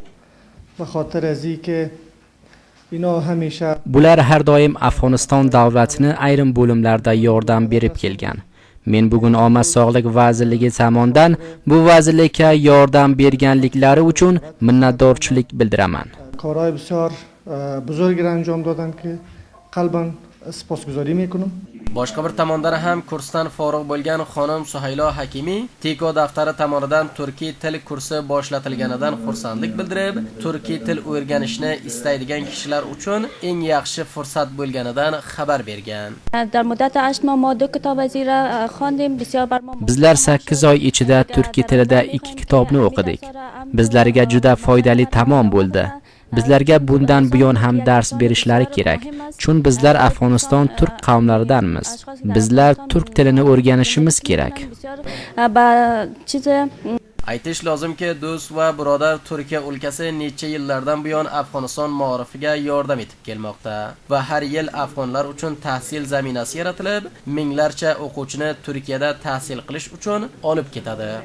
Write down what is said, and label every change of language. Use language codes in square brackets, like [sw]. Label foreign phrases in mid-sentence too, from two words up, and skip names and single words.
[uz] Bular har doim Afg'oniston davlatini ayrim bo'limlarda yordam berib kelgan. Men bugun Omad sog'liq vazirligi tomonidan bu vazirlikka yordam berganliklari uchun minnatdorchilik bildiraman. [fa] کارهای بسیار بزرگی را انجام دادن که قلباً سپاسگزاری میکنم. [uz] boshqa bir tomondan ham kursdan forig' bo'lgan xonim Suhaylo Hakimiy Tiko daftari tomonidan turkiy til kursi boshlatilganidan xursandlik bildirib, turkiy til o'rganishni istaydigan kishilar uchun eng yaxshi fursat bo'lganidan xabar bergan. [fa] در مدت 8 ماه ما 2 کتاب از این را خواندیم. بسیار بر ما [uz] Bizlar 8 oy ichida turkiy tilida 2 kitobni o'qidik. Bizlarga juda foydali tamom bo'ldi. Bizlarga bundan buyon ham dars berishlari kerak. Chunki bizlar Afg'oniston turk qavmlaridanmiz. Bizlar turk tilini o'rganishimiz kerak. Aytish lozimki, do'st va birodar Turkiya o'lkasi necha yillardan buyon Afg'oniston ma'rifiga yordam etib kelmoqda va har yil afg'onlar uchun tahsil zaminasi yaratilib, minglarcha o'quvchini Turkiyada tahsil qilish uchun olib ketadi.